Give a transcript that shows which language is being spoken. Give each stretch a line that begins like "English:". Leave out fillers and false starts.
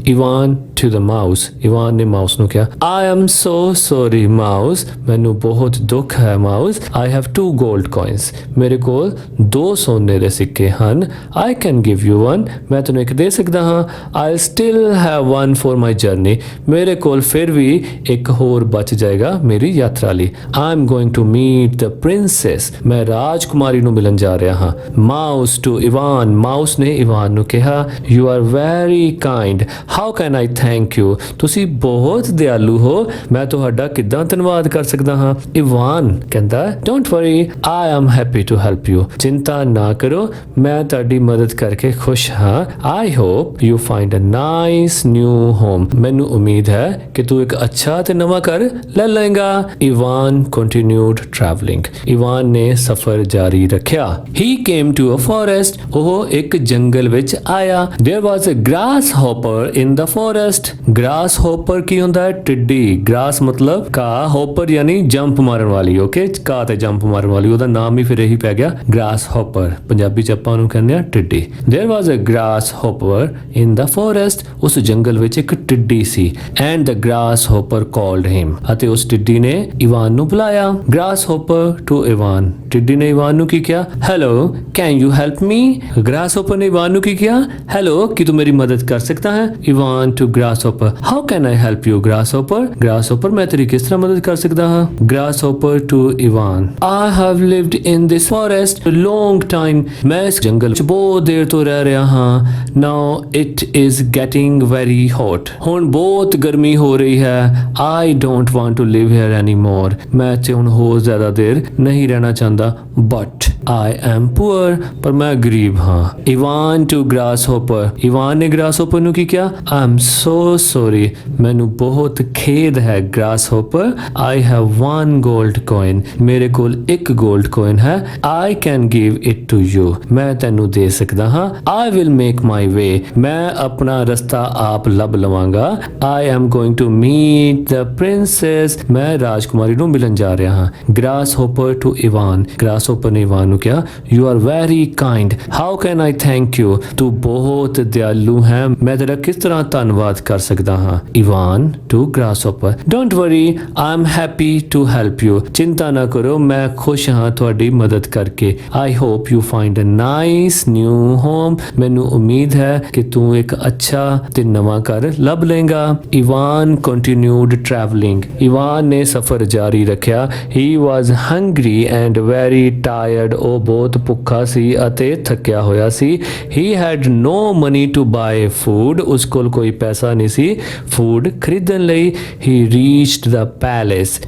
English: Ivan to the mouse
Punjabi: Ivan ਨੇ mouse ਨੂੰ ਕਿਹਾ
English: I am so sorry mouse
Punjabi: ਮੈਨੂੰ ਬਹੁਤ ਦੁੱਖ ਹੈ mouse
English: I have 2 gold coins
Punjabi: ਮੇਰੇ ਕੋਲ 2 ਸੋਨੇ ਦੇ ਸਿੱਕੇ ਹਨ।
English: I can give you one
Punjabi: ਮੈਂ ਤੈਨੂੰ ਇੱਕ ਦੇ ਸਕਦਾ ਹਾਂ।
English: I'll still have one for my journey
Punjabi: ਮੇਰੇ ਕੋਲ ਫਿਰ ਵੀ ਇੱਕ ਹੋਰ ਬਚ ਜਾਏਗਾ ਮੇਰੀ ਯਾਤਰਾ ਲਈ।
English: I'm going to meet the princess
Punjabi: ਮੈਂ ਰਾਜਕੁਮਾਰੀ ਨੂੰ ਮਿਲਣ ਜਾ ਰਿਹਾ ਹਾਂ।
English: Mouse to Ivan
Punjabi: ਮਾਊਸ ਨੇ ਇਵਾਨ ਨੂੰ ਕਿਹਾ
English: You are very kind how can I thank you
Punjabi: ਤੁਸੀਂ ਬਹੁਤ ਦਿਆਲੂ ਹੋ ਮੈਂ ਤੁਹਾਡਾ ਕਿੱਦਾਂ ਧੰਨਵਾਦ ਕਰ ਸਕਦਾ ਹਾਂ। ਇਵਾਨ ਕਹਿੰਦਾ
English: Don't worry I am happy to help you
Punjabi: ਚਿੰਤਾ ਨਾ ਕਰੋ, ਮੈਂ ਤੁਹਾਡੀ ਮਦਦ ਕਰਕੇ ਖੁਸ਼ ਹਾਂ।
English: I hope you find a nice new home.
Punjabi: ਮੈਨੂੰ ਉਮੀਦ ਹੈ ਕਿ ਤੂੰ ਇੱਕ ਅੱਛਾ ਤੇ ਨਵਾਂ ਘਰ ਲੈ ਲਏਗਾ। Ivan
English: continued traveling.
Punjabi: ਇਵਾਨ ਨੇ ਸਫ਼ਰ ਜਾਰੀ ਰੱਖਿਆ।
English: He came to a forest.
Punjabi: ਉਹ ਇੱਕ ਜੰਗਲ ਵਿੱਚ ਆਇਆ।
English: There was a grasshopper in the forest. Grasshopper
Punjabi: ਕੀ ਹੁੰਦਾ ਹੈ? ਟਿੱਡੀ। Grass ਮਤਲਬ ਘਾਹ, hopper ਯਾਨੀ ਜੰਪ ਮਾਰਨ ਵਾਲੀ। ਓਕੇ, ਘਾਹ ਤੇ ਜੰਪ ਮਾਰਨ ਵਾਲੀ, ਉਹਦਾ ਨਾਮ ਹੀ ਫਿਰ ਇਹੀ ਪੈ ਗਿਆ grasshopper। ਪੰਜਾਬੀ ਚ ਆਪਾਂ ਉਹਨੂੰ ਕਹਿੰਦੇ ਆ ਟਿੱਡੀ।
English: There was a grasshopper in the forest.
Punjabi: ਉਸ ਜੰਗਲ ਵਿੱਚ ਇੱਕ ਟਿੱਡੀ ਸੀ।
English: And the grasshopper called him.
Punjabi: ਅਤੇ ਉਸ ਟਿੱਡੀ ਨੇ ਇਵਾਨ ਨੂੰ ਬੁਲਾਇਆ। Grasshopper to Ivan. ਟਿੱਡੀ ਨੇ ਇਵਾਨ ਨੂੰ ਕੀ ਕਿਹਾ?
English: Hello, can you help me?
Punjabi: Grasshopper ਨੇ ਇਵਾਨ ਨੂੰ ਕੀ ਕਿਹਾ? Hello, ਕੀ ਤੂੰ ਮੇਰੀ ਮਦਦ ਕਰ ਸਕਦਾ ਹੈ? Ivan
English: to grasshopper. How can I help you, grasshopper?
Punjabi: Grasshopper, ਮੈਂ ਤੇਰੀ ਕਿਸ ਤਰ੍ਹਾਂ ਮਦਦ ਕਰ ਸਕਦਾ ਹਾਂ?
English: Grasshopper to
Punjabi: Ivan.
English: I have lived in this forest a long time.
Punjabi: ਮੈਂ ਇਸ ਜੰਗਲ ਵਿੱਚ ਬਹੁਤ ਦੇਰ ਤੋਂ ਰਹਿ ਰਿਹਾ ਹਾਂ।
English: Now it is getting very hot.
Punjabi: ਹੁਣ ਬਹੁਤ ਗਰਮੀ ਹੋ ਰਹੀ ਹੈ।
English: I don't want to live here anymore.
Punjabi: ਮੈਂ ਇੱਥੇ ਹੁਣ ਹੋਰ ਜ਼ਿਆਦਾ ਦੇਰ ਨਹੀਂ ਰਹਿਣਾ ਚਾਹੁੰਦਾ।
English: But I am poor.
Punjabi: ਪਰ ਮੈਂ ਗਰੀਬ ਹਾਂ।
English: Ivan to grasshopper.
Punjabi: ਇਵਾਨ ਨੇ grasshopper ਨੂੰ ਕੀ ਕਿਹਾ?
English: I am so sorry.
Punjabi: ਮੈਨੂੰ ਬਹੁਤ ਖੇਦ ਹੈ grasshopper.
English: I have one gold coin.
Punjabi: ਮੇਰੇ ਕੋਲ ਇੱਕ gold coin ਹੈ।
English: I can give it to you.
Punjabi: ਮੈਂ ਤੈਨੂੰ ਦੇ ਸਕਦਾ ਹਾਂ।
English: I will make my way.
Punjabi: ਮੈਂ ਆਪਣਾ ਰਸਤਾ ਆਪ ਲੱਭ ਲਵਾਂਗਾ।
English: I am going to meet the princess.
Punjabi: ਮੈਂ ਰਾਜਕੁਮਾਰੀ ਨੂੰ ਮਿਲਣ ਜਾ ਰਿਹਾ ਹਾਂ।
English: Grasshopper to Ivan. Grasshopper
Punjabi: ਨੇ ਇਵਾਨ ਨੂੰ ਕਿਹਾ,
English: You are very kind. How can I thank you?
Punjabi: ਤੂੰ ਬਹੁਤ ਦਿਆਲੂ ਹੈ। ਮੈਂ ਤੇਰਾ ਕਿਸ ਤਰ੍ਹਾਂ ਧੰਨਵਾਦ ਕਰ ਸਕਦਾ ਹਾਂ?
English: Ivan to grasshopper. Don't worry, I am happy to help you.
Punjabi: ਚਿੰਤਾ ਨਾ ਕਰੋ, ਮੈਂ ਖੁਸ਼ ਹਾਂ ਤੁਹਾਡੀ ਮਦਦ ਕਰਕੇ।
English: I hope you find a nice new home.
Punjabi: ਮੈਨੂੰ ਉਮੀਦ ਹੈ ਕਿ ਤੂੰ ਇੱਕ ਅੱਛਾ ਤੇ ਨਵਾਂ ਘਰ ਲੱਭ ਲਏਗਾ। Ivan continued traveling. ਇਵਾਨ ਨੇ ਸਫ਼ਰ ਜਾਰੀ ਰੱਖਿਆ।
English: He was hungry and very tired.
Punjabi: ਉਹ ਬਹੁਤ ਭੁੱਖਾ ਸੀ ਅਤੇ ਥੱਕਿਆ ਹੋਇਆ ਸੀ।
English: He had no money to buy food.
Punjabi: ਉਸ ਕੋਲ ਕੋਈ ਪੈਸਾ ਨਹੀਂ ਸੀ ਫੂਡ ਖਰੀਦਣ ਲਈ।
English: He reached the palace.